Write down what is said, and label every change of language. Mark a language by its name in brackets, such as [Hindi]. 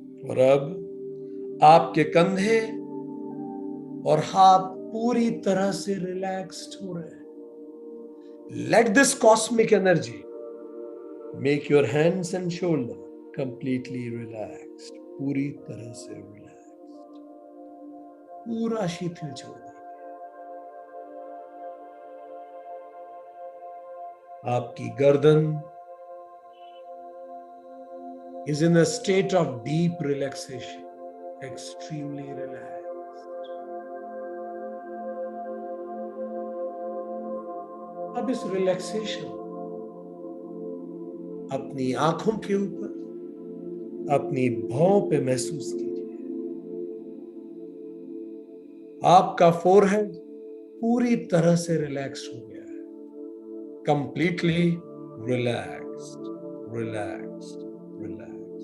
[Hindi] और अब आपके कंधे और हाथ पूरी तरह से रिलैक्स्ड हो रहे हैं। [English] let this cosmic energy make your hands and shoulder completely relaxed, [Hindi] पूरी तरह से रिलैक्स्ड, पूरा शिथिल छोड़ दीजिए। आपकी गर्दन [English] is in a state of deep relaxation, extremely relaxed. [Hindi] अब इस रिलैक्सेशन अपनी आंखों के ऊपर, अपनी भौं पे महसूस कीजिए। आपका फोरहेड पूरी तरह से रिलैक्स हो गया है, [English] Completely relaxed, relaxed, relaxed.